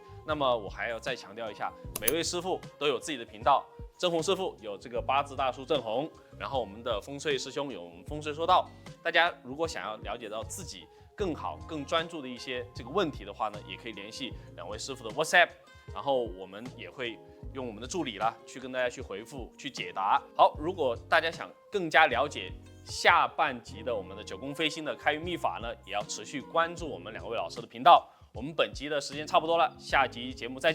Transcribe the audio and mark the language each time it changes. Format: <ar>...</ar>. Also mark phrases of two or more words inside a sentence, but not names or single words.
<zh>那麼我還要再強調一下，每位師傅都有自己的頻道，鄭弘師傅有這個八字大叔鄭弘，然後我們的風水師兄有風水說道。大家如果想要了解到自己更好、更專注的一些這個問題的話呢，也可以聯繫兩位師傅的 WhatsApp，然後我們也會用我們的助理啦去跟大家去回復、去解答。好，如果大家想更加了解下半集的我们的九宫飞星的开运秘法呢，也要持续关注我们2位老师的频道。我们本集的时间差不多了，下集节目再见，祝大家</zh>